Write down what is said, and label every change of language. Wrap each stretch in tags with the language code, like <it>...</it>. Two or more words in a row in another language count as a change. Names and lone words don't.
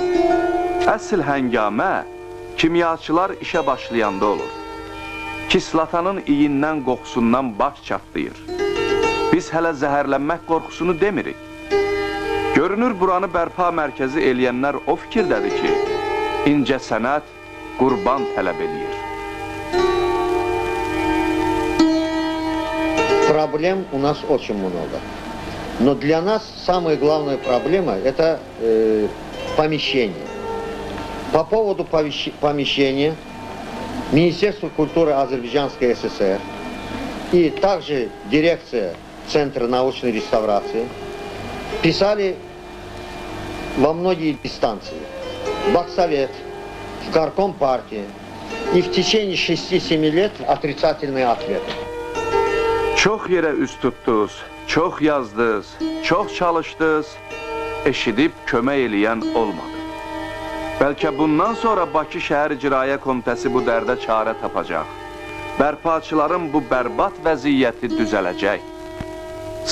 <az>Əsl həngamə kimyaçılar işə başlayanda olur. Kislatanın iyindən, qoxusundan baş çatlayır. Biz hələ zəhərlənmək qorxusunu demirik. Görünür, buranı bərpa mərkəzi eləyənlər o fikirdədir ki, incə sənət qurban tələb eləyir.</az> <ru>Проблем у нас очень много. Но для нас самая главная проблема – это помещение. По поводу помещения Министерство культуры Азербайджанской ССР и также дирекция Центра научной реставрации писали во многие инстанции. В Баксовет, в Горком партии. И в течение 6-7 лет отрицательные ответы.</ru> <az>Çox yerə üz tutdunuz, çox yazdınız, çox çalışdınız, eşidib kömək eləyən olmadı. Bəlkə bundan sonra Bakı Şəhər İcraiyyə Komitəsi bu dərdə çarə tapacaq. Bərpaçıların bu bərbad vəziyyəti düzələcək.</az>